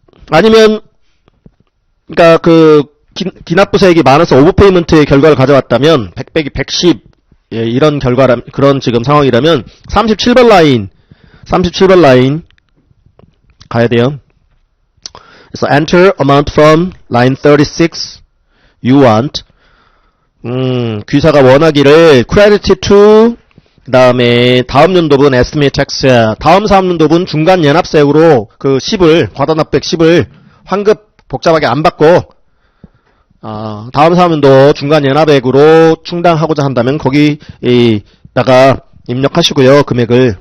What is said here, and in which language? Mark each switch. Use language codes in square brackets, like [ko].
[ko] 아니면 그러니까 기납부세액이 많아서 오버페이먼트의 결과를 가져왔다면 100 빼기 110, 예, 이런 그런 지금 상황이라면 37번 라인 가야 돼요. 그래서 [en] enter amount from line 36 you want. [ko] 귀사가 원하기를 credit to, 그 다음에 다음 연도분 estimate tax, 다음 사업연도분 중간 연합세액으로 그 10을, 과다납부액 10을 환급 복잡하게 안 받고, 다음 사업연도 중간 연합액으로 충당하고자 한다면 거기다가 입력하시고요. 금액을.